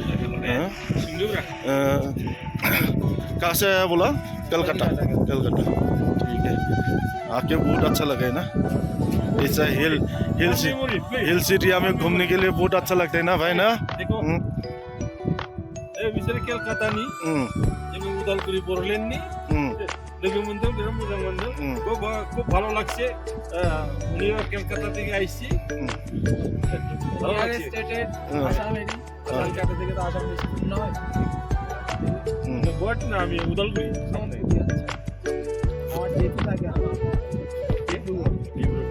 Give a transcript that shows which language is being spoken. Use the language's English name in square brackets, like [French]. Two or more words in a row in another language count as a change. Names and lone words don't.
[Hindi] कहाँ से आया बोला कलकत्ता ठीक है आके बहुत अच्छा लगा है ना ऐसा हिल सिटिया में घूमने के लिए बहुत अच्छा लगता है ना भाई ना [Bodo] कलकातानि उदालगुरि बरलेण्डनि लोगो मोनदों बिराद मोजां मोनदों [Bangla] খুব ভালো লাগছে উনিও কলকাতা থেকে আইছি ভালো লাগছে আসামেরই কলকাতা থেকে তো আসাম বেশি দূর নয় বট না আমি উদালগুড়ি আমার যেতে থাকে